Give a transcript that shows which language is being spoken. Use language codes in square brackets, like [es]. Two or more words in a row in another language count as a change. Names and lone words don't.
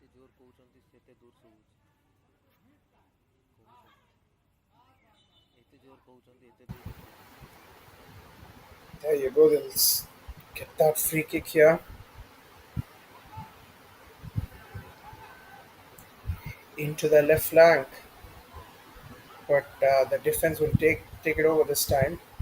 [or] କହୁଛନ୍ତି ସେତେ ଦୂର ଶୁଭୁଛି। କହୁଛନ୍ତି ଏତେ ଜୋର କହୁଛନ୍ତି ଏତେ ଦୂର ଶୁଭୁଛି। [en] There you go. Let's get that free kick here into the left flank, but the defense will take it over this time.